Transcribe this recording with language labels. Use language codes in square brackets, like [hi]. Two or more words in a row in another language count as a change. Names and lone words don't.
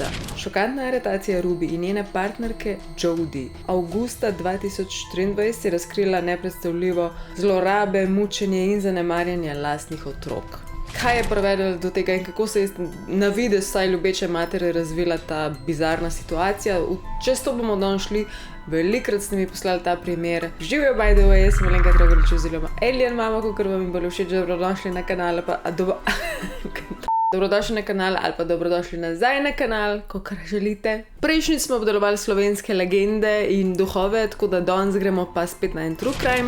[sl] Šokantna aretacija Ruby in njene partnerke Jodie avgusta 2023 je razkrila nepredstavljivo zlorabe, mučenje in zanemarjanje lastnih otrok. Kaj je privedlo do tega in kako se je na videz vsaj ljubeče matere razvila ta bizarna situacija? Čez to bomo danes šli. Velikrat ste mi poslali ta primer. Živijo, [en] by the way, [sl] jaz sem Alenka Dragolič oziroma Alien Mama, kakor vam je bilo všeč, dobrodošli na kanal dobrodošli na kanal ali pa dobrodošli nazaj na kanal, kakor želite. Prejšnjič smo obdelovali slovenske legende in duhove, tako da danes gremo pa spet na en [en] true crime.